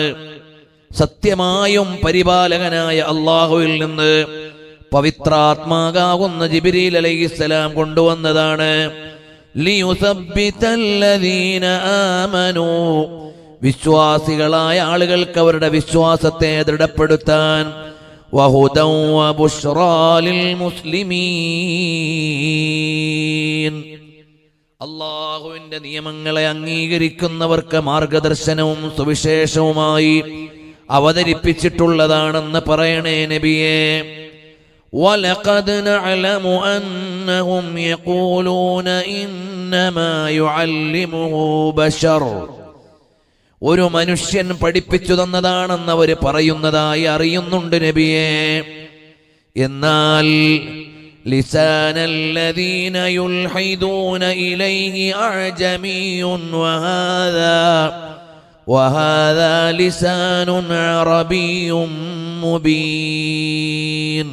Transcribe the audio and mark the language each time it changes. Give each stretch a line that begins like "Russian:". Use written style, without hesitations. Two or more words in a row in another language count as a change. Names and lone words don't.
Malayalam: സത്യമായും പരിപാലകനായ അല്ലാഹുവിൽ നിന്ന് പവിത്രാത്മാകാവുന്ന ജിബ്രീൽ അലൈഹിസ്സലാം കൊണ്ടുവന്നതാണ്.
Arabic: ليثبت الذين آمنوا,
Malayalam: വിശ്വാസികളായ ആളുകൾക്ക് അവരുടെ വിശ്വാസത്തെ ദൃഢപ്പെടുത്താൻ,
Arabic: وهدى وبشرى للمسلمين.
Malayalam: അള്ളാഹുവിന്റെ നിയമങ്ങളെ അംഗീകരിക്കുന്നവർക്ക് മാർഗദർശനവും സുവിശേഷവുമായി അവതരിപ്പിച്ചിട്ടുള്ളതാണെന്ന് പറയണേ നബിയേ.
Arabic: وَلَقَدْ نَعْلَمُ أَنَّهُمْ يَقُولُونَ إِنَّمَا يُعَلِّمُهُ بَشَرٌ.
Malayalam: ഒരു മനുഷ്യൻ പഠിപ്പിച്ചു തന്നതാണെന്ന് അവർ പറയുന്നതായി അറിയുന്നുണ്ട് നബിയേ.
Arabic: എന്നാൽ لسان الذين يلحدون إليه أعجمي وهذا لسان عربي مبين.